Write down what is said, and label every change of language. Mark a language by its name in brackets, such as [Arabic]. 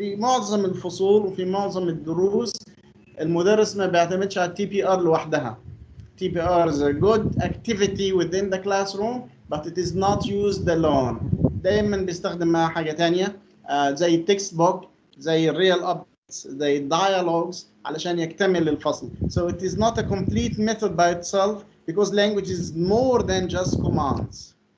[Arabic] في معظم الفصول وفي معظم الدروس المدرس ما بيعتمدش على TPR لوحدها. [English] TPR is a good activity within the classroom, but it is not used alone. [Arabic] دايما بيستخدم معها حاجة تانية زي textbook، زي real updates، زي dialogues علشان يكتمل الفصل. [English] So it is not a complete method by itself, because language is more than just commands.